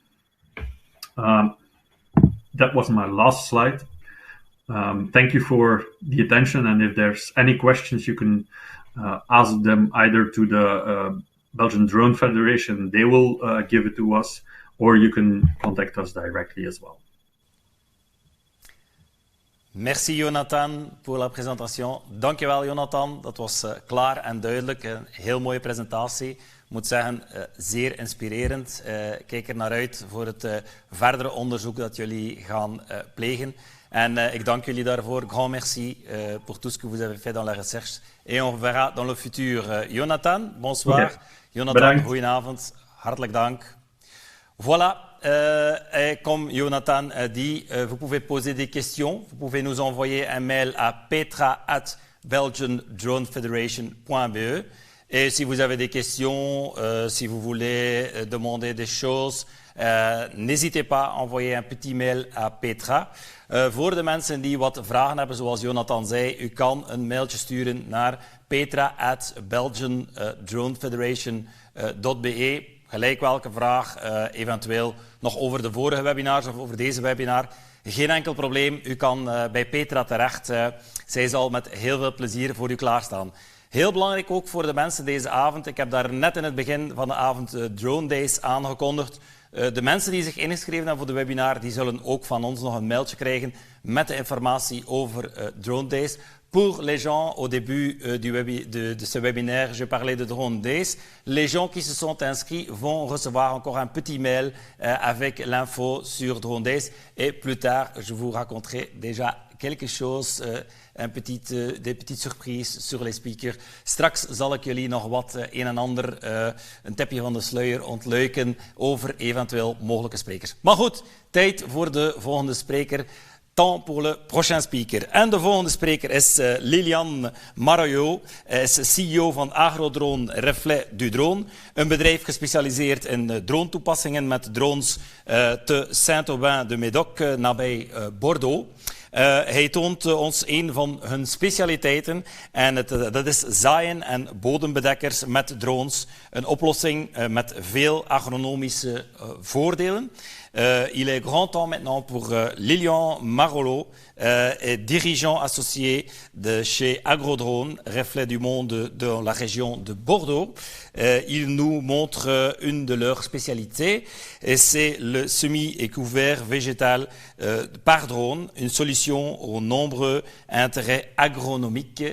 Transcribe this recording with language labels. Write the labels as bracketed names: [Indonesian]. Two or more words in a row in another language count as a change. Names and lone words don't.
[English] That was my last slide. Thank you for the attention. And if there's any questions, you can ask them either to the Belgian Drone Federation. They will give it to us, or you can contact us directly as well. [French] Merci Jonathan voor la présentation. [Dutch] Dankjewel Jonathan, dat was klaar en duidelijk. Een heel mooie presentatie. Ik moet zeggen, zeer inspirerend. Kijk er naar uit voor het verdere onderzoek dat jullie gaan plegen. En ik dank jullie daarvoor. [French] Grand merci pour tout ce que vous avez fait dans la recherche. Et on verra dans le futur. Jonathan, bonsoir. Okay. Jonathan, [Dutch] Bedankt. goedenavond. Hartelijk dank. [French] Voilà. Et comme Jonathan a dit, vous pouvez poser des questions. Vous pouvez nous envoyer un mail à petra@belgiandronefederation.be. Et si vous avez des questions, si vous voulez demander des choses, n'hésitez pas à envoyer un petit mail à Petra. [Dutch] Voor de mensen die wat vragen hebben, zoals Jonathan zei, u kan een mailtje sturen naar petra@belgiandronefederation.be. Gelijk welke vraag, eventueel nog over de vorige webinars of over deze webinar. Geen enkel probleem, u kan bij Petra terecht. Zij zal met heel veel plezier voor u klaarstaan. Heel belangrijk ook voor de mensen deze avond. Ik heb daar net in het begin van de avond Drone Days aangekondigd. De mensen die zich ingeschreven hebben voor de webinar, die zullen ook van ons nog een mailtje krijgen met de informatie over Drone Days. [French] Pour les gens, au début de ce webinaire, je parlais de Drone Days. Les gens qui se sont inscrits vont recevoir encore un petit mail avec l'info sur Drone Days. Et plus tard, je vous raconterai déjà quelque chose, des petites surprises sur les speakers. [Dutch] Straks zal ik jullie nog wat een en ander, een tipje van de sluier ontluiken over eventueel mogelijke sprekers. Maar goed, tijd voor de volgende spreker. [French] Temps pour le prochain speaker. [Dutch] En de volgende spreker is Lilian Maroyo. Hij is CEO van Agrodrone Reflet du Drone. Een bedrijf gespecialiseerd in drone-toepassingen met drones te Saint-Aubin-de-Médoc, nabij Bordeaux. Hij toont ons een van hun specialiteiten en dat is zaaien en bodembedekkers met drones. Een oplossing met veel agronomische voordelen. [French] Il est grand temps maintenant pour Lilian Marolo, dirigeant associé de chez Agrodrone, Reflet du Monde dans la région de Bordeaux. Il nous montre une de leurs spécialités, et c'est le semis et couvert végétal par drone, une solution aux nombreux intérêts agronomiques.